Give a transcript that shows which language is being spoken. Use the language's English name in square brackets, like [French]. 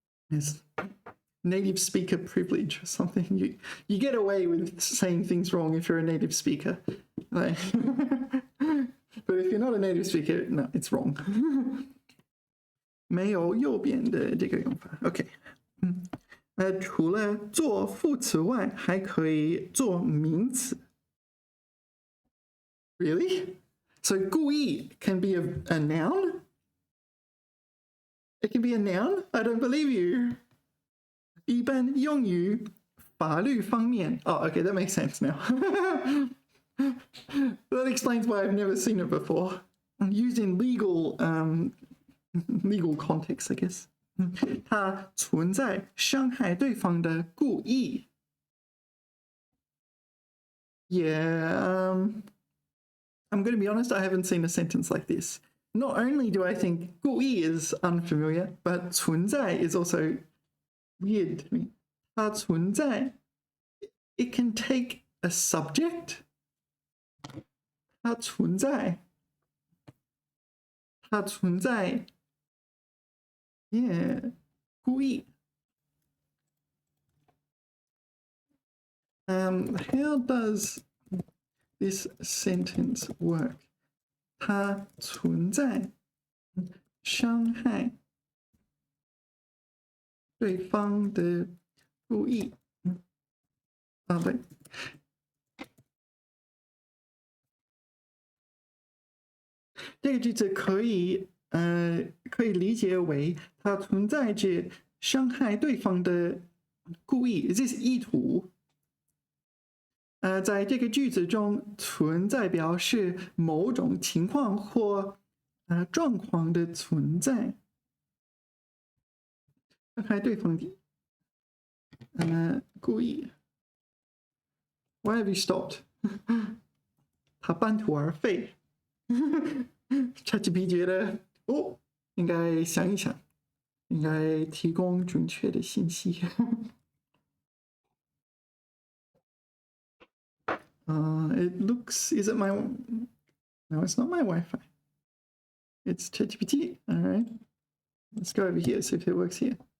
[English] It's native speaker privilege or something. You get away with saying things wrong if you're a native speaker. Like, but if you're not a native speaker, no, it's wrong. [Chinese] 没有右边的这个用法。 OK， 除了做副词外，还可以做名词。 [English] Really? So 故意 can be a noun? It can be a noun? I don't believe you. [Chinese] 一般用于法律方面。 [English] Oh, okay, that makes sense now. That explains why I've never seen it before. Used in legal context, I guess. [Chinese] 它存在伤害对方的故意。 [English] Yeah, I'm going to be honest, I haven't seen a sentence like this. Not only do I think 故意 is unfamiliar, but 存在 is also weird to me. [Chinese] 它存在 [English] it can take a subject. [Chinese] 它存在 yeah, 故意. [English] How does this sentence work? [Chinese] 它存在伤害对方的故意。对。这个句子可以理解为它存在着伤害对方的故意，这是意图。在这个句子中，存在表示某种情况或状况的存在。伤害对方的故意。 [English] Why have you stopped? [Chinese] 他半途而废。 ChatGPT 觉得应该想一想，应该提供准确的信息。 [English] It looks, is it my, no, it's not my Wi-Fi. It's ChatGPT. All right. Let's go over here, see if it works here.